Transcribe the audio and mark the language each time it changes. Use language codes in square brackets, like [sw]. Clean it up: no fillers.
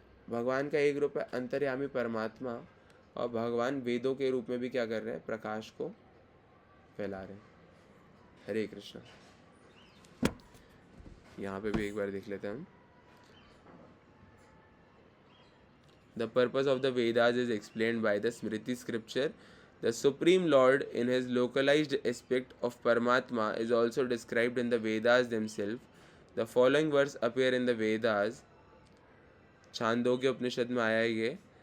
[hi] भगवान का एक रूप है अंतर्यामी परमात्मा, और भगवान वेदों के रूप में भी क्या कर रहे हैं, प्रकाश को फैला रहे हैं। हरे कृष्णा। यहाँ पे भी एक बार देख लेते हैं हम। [en] The purpose of the Vedas is explained by the Smriti scripture. The Supreme Lord in his localized aspect of Paramatma is also described in the Vedas themselves. The following words appear in the Vedas. [hi] Chandogya उपनिषद में आया ये।